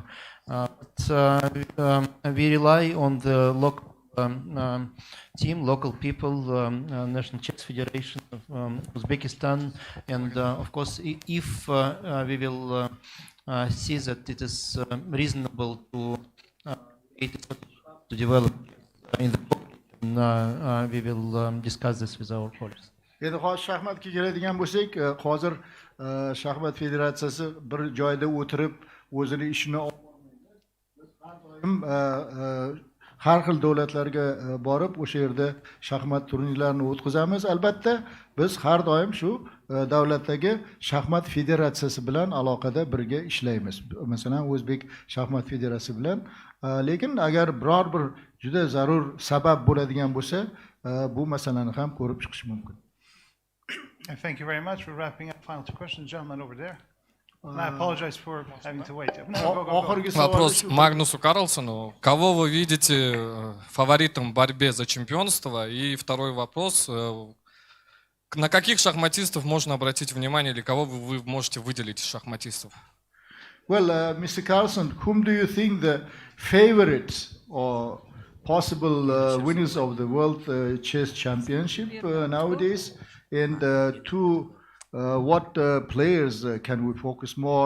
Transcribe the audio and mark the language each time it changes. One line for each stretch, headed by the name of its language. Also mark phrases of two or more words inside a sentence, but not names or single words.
English: But we rely on the local team, local people, National Chess Federation of Uzbekistan, and of course, if we will see that it is reasonable to develop in the we will discuss this with our colleagues.
Uzbek: Endi hozir shaxmatga keladigan bo'lsak, hozir shaxmat federatsiyasi bir joyda o'tirib o'zini ishini har xil davlatlarga borib o'sha yerda shaxmat turnirlarini o'tkazamiz. Albatta, biz har doim shu davlatdagi shaxmat federatsiyasi bilan aloqada birga ishlaymiz. Masalan, O'zbek shaxmat federatsiyasi bilan. Lekin agar biror bir juda zarur sabab bo'ladigan bo'lsa, bu masalani ham ko'rib chiqish mumkin.
English: Thank you very much. We're wrapping up. Final two questions, gentlemen over there. And I apologize for having to wait.
Russian: Вопрос Магнусу Карлсону. Кого вы видите фаворитом в борьбе за чемпионство? И второй вопрос. На каких шахматистов можно обратить внимание или кого вы можете выделить из шахматистов?
English: Well, Mr. Carlson, whom do you think the favorites or possible winners of the World Chess Championship nowadays? And to what players can we focus more?